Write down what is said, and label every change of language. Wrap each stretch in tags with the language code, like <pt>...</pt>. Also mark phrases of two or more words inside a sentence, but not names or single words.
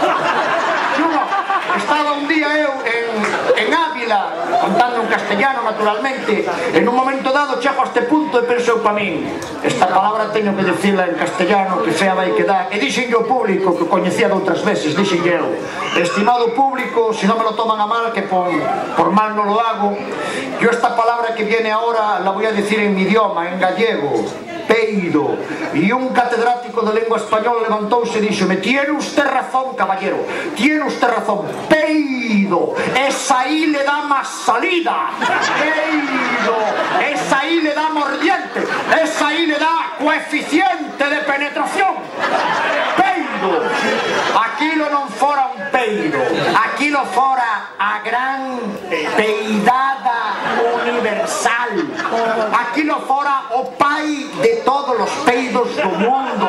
<gl>Estaba un día eu en Ávila,</gl> <es>contando en castellano naturalmente, en un momento dado</es> <gl>chego a este punto e pensou pa min, esta palabra teño que decirla en castellano, que fea vai quedar, e dixenlle ao público, que coñecía de outras veces, dixenlle eu,</gl> <es>estimado público, si non me lo toman a mal, que por mal non lo hago, yo esta palabra que viene ahora la voy a decir en mi idioma, en gallego,</es> <gl>peido. E un catedrático de lengua española levantouse e dixome,</gl> <es>tiene usted razón, caballero, tiene usted razón,</es> <gl>peido,</gl> <es>esa aí le dá más salida, peido, esa aí le dá mordiente, esa aí le dá coeficiente de penetración, peido.</es> <gl>Aquilo non fora un peido, aquilo fora a gran peidada universal, aquilo fora o pai de todos os peidos do mundo.</gl>